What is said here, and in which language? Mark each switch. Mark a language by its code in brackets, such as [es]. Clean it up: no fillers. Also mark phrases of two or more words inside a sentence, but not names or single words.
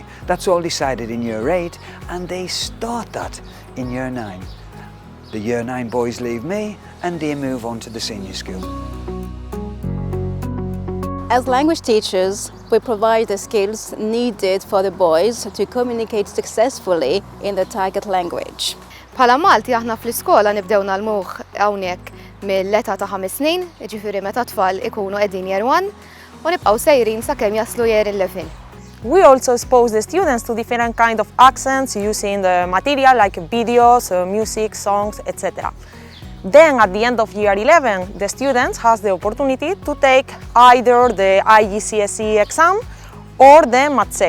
[en] That's all decided in year 8, and they start that in year 9. The year 9 boys leave me and they move on to the senior school. As language teachers, we provide the skills needed for the boys to communicate successfully in the target language. [mt] Bħala Malti aħna fl-iskola nibdew nagħmluh hawnhekk mill-età ta' 5 snin, jiġifieri meta tfal ikunu qegħdin year 1 u nibqgħu sejrin sakemm jaslu year 11. [en] We also expose the students to different kinds of accents using the material like videos, music, songs, etc. Then at the end of year 11, the students has the opportunity to take either the IGCSE exam or the MATSEC.